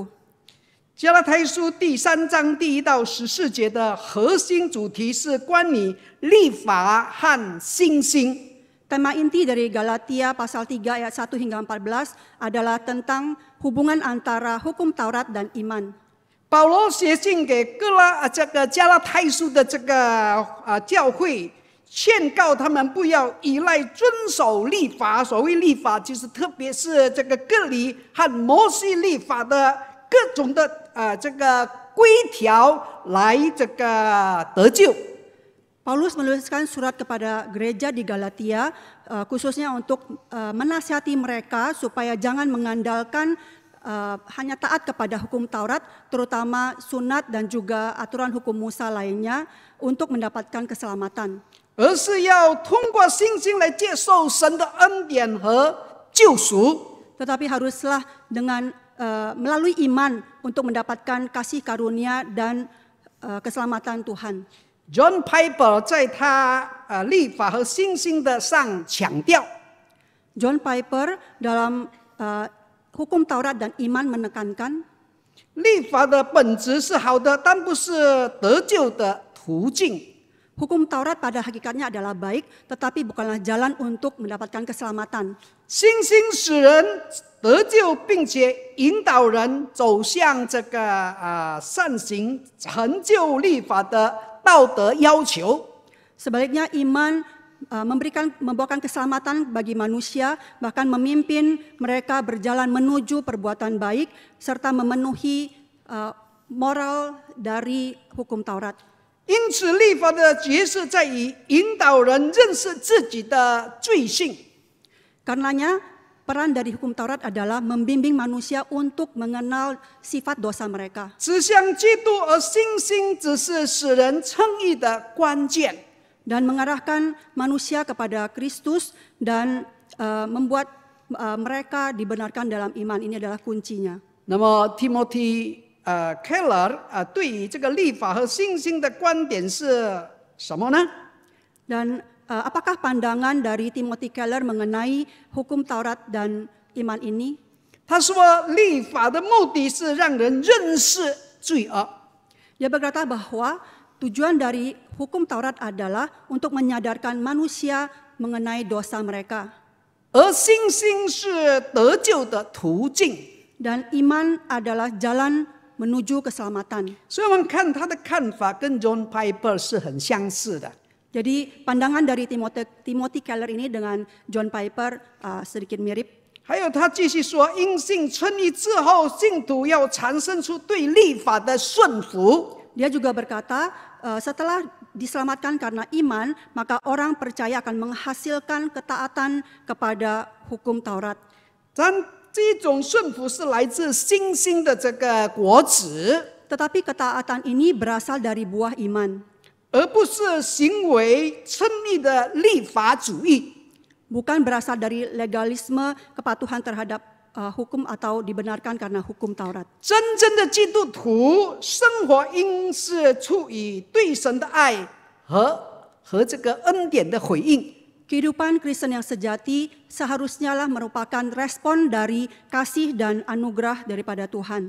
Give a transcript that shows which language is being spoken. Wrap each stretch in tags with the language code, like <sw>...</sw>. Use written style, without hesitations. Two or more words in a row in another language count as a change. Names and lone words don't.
<zh>加拉太书第3章1到14节的核心主题是关于律法和信心。</zh> <id>Tema inti dari Galatia pasal 3 ayat 1 hingga 14 adalah tentang hubungan antara hukum Taurat dan iman.</id> <zh>保罗写信给加拉太书的教会，劝告他们不要依赖遵守律法。所谓律法，就是特别是割礼和摩西律法的各种的规条来得救。</zh> <id>Paulus menuliskan surat kepada gereja di Galatia, khususnya untuk menasihati mereka supaya jangan mengandalkan hanya taat kepada hukum Taurat, terutama sunat dan juga aturan hukum Musa lainnya untuk mendapatkan keselamatan.</id> <zh>而是要通过信心来接受神的恩典和救赎。</zh> <id>Tetapi haruslah dengan melalui iman untuk mendapatkan kasih karunia dan keselamatan Tuhan.</id> <zh>John Piper 在他律法和信心的上强调，</zh> <id>John Piper dalam hukum Taurat dan iman menekankan,</id> <zh>律法的本质是好的，但不是得救的途径。</zh> <id>hukum Taurat pada hakikatnya adalah baik, tetapi bukanlah jalan untuk mendapatkan keselamatan.</id> <zh>信心使人得救，并且引导人走向善行，成就律法的道德要求。</zh> <id>Sebaliknya iman membawakan keselamatan bagi manusia, bahkan memimpin mereka berjalan menuju perbuatan baik, serta memenuhi moral dari hukum Taurat.</id> <zh>因此，律法的角色在于引导人认识自己的罪性。</zh> <id>Karenanya, peran dari hukum Taurat adalah membimbing manusia untuk mengenal sifat dosa mereka.</id> <zh>指向基督，而信心只是使人称义的关键。</zh> <id>Dan mengarahkan manusia kepada Kristus dan membuat mereka dibenarkan dalam iman. Ini adalah kuncinya.</id> <zh>那么 Timothy Keller 对于这个律法和信心的观点是什么呢？</zh> <id>Dan apakah pandangan dari Timothy Keller mengenai hukum Taurat dan iman ini?</id> <zh>他说，律法的目的是让人认识罪恶。</zh> <id>Dia berkata bahwa tujuan dari hukum Taurat adalah untuk menyadarkan manusia mengenai dosa mereka.</id> <zh>而信心是得救的途径。</zh> <id>Dan iman adalah jalan menuju keselamatan.</id> <zh>所以我们看他的看法跟 John Piper 是很相似的。</zh> <id>Jadi pandangan dari Timothy Keller ini dengan John Piper sedikit mirip.</id> <zh>还有他继续说，因信称义之后，信徒要产生出对律法的顺服。</zh> <id>Dia juga berkata, setelah diselamatkan karena iman, maka orang percaya akan menghasilkan ketaatan kepada hukum Taurat.</id> <zh>但这种顺服是来自信心的这个果子，</zh> <id>Tetapi ketaatan ini berasal dari buah iman,</id> <zh>而不是行为称义的律法主义。</zh> <id>bukan berasal dari legalisme kepatuhan terhadap hukum atau dibenarkan karena hukum Taurat.</id> <zh>真正的基督徒生活应是出于对神的爱和这个恩典的回应。</zh> <id>Kehidupan Kristen yang sejati seharusnya lah merupakan respon dari kasih dan anugerah daripada Tuhan.</id>